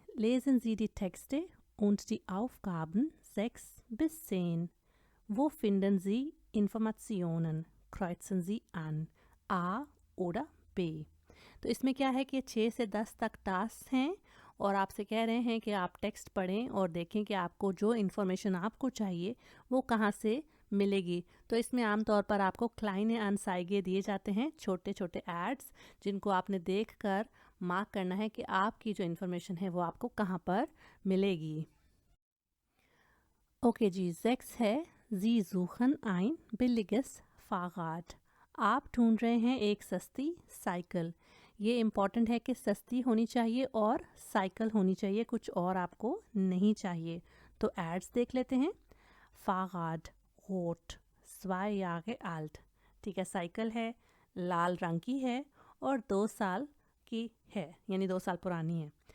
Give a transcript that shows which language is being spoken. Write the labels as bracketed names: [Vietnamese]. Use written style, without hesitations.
[German] Lesen Sie die Texte und die Aufgaben 6 bis 10. Wo finden Sie Informationen? Kreuzen Sie an A oder B. [Hindi] तो इसमें क्या है कि 6 से 10 तक टास्क हैं और आपसे कह रहे हैं कि आप टेक्स्ट पढ़ें और देखें कि आपको जो इन्फॉर्मेशन आपको चाहिए वो कहाँ से मिलेगी। तो इसमें आमतौर पर आपको क्लाइने अनसाइगे दिए जाते हैं, छोटे छोटे एड्स, जिनको आपने देखकर मार्क करना है कि आपकी जो इन्फॉर्मेशन है वो आपको कहाँ पर मिलेगी। ओके जी, 6 है [German] Sie suchen ein billiges Fahrrad. [Hindi] आप ढूंढ रहे हैं एक सस्ती साइकिल। ये इम्पॉर्टेंट है कि सस्ती होनी चाहिए और साइकिल होनी चाहिए, कुछ और आपको नहीं चाहिए। तो एड्स देख लेते हैं। [German] Fahrrad, rot, 2 Jahre alt. [Hindi] ठीक है, साइकिल है, लाल रंग की है और 2 साल की है, यानी 2 साल पुरानी है।